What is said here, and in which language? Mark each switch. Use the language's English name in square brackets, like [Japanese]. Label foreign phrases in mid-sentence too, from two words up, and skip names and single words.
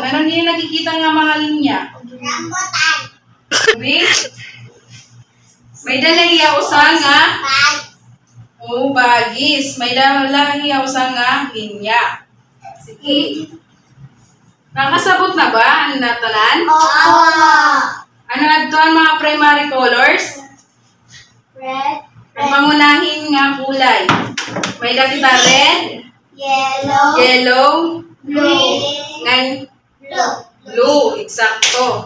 [Waray] Ano niyo nakikita nga mga linya? Rambutan. May dalahiya usa nga bagis. May dalahiya usa nga linya. Sige. Nakasabot na ba ang natanan? Ano adto ang mga [English] primary colors? [Waray] Red. Ang pangunahin nga kulay. May dakita [English] red, yellow, [Waray] Green. blue. Eksakto.